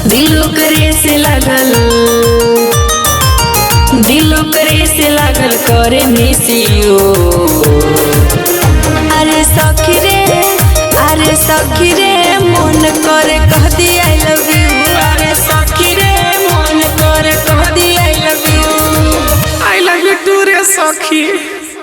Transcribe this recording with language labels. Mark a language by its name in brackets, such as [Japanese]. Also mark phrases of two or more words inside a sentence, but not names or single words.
[Bhojpuri] दिलो करे से लागल, दिलो करे से लागल करे [English] miss you. [Bhojpuri] अरे सखी रे, अरे सखी रे, मन करे कह दी [English] I love you. [Bhojpuri] अरे सखी रे, मन करे कह दी [English] I love you. I love you too [Bhojpuri] रे सखी।